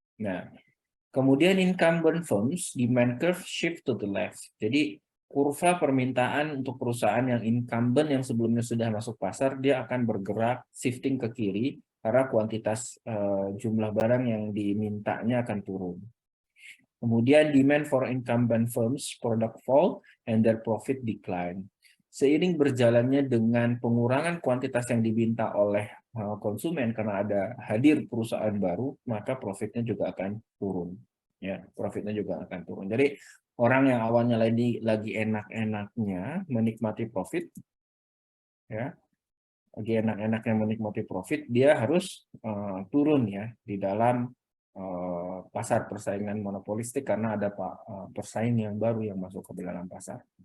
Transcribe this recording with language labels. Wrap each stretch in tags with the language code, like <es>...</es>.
<id>Nah, kemudian</id> <en>incumbent firms demand curve shift to the left.</en> <id>Jadi kurva permintaan untuk perusahaan yang incumbent yang sebelumnya sudah masuk pasar dia akan bergerak shifting ke kiri karena kuantitas jumlah barang yang dimintanya akan turun. Kemudian</id> <en>demand for incumbent firms product fall and their profit decline.</en> <id>Seiring berjalannya dengan pengurangan kuantitas yang diminta oleh konsumen karena ada hadir perusahaan baru, maka profitnya juga akan turun. Ya, profitnya juga akan turun. Jadi orang yang awalnya lagi enak-enaknya menikmati profit, ya, lagi enak-enaknya menikmati profit, dia harus turun ya di dalam pasar persaingan monopolistik karena ada pesaing yang baru yang masuk ke dalam pasar.</id>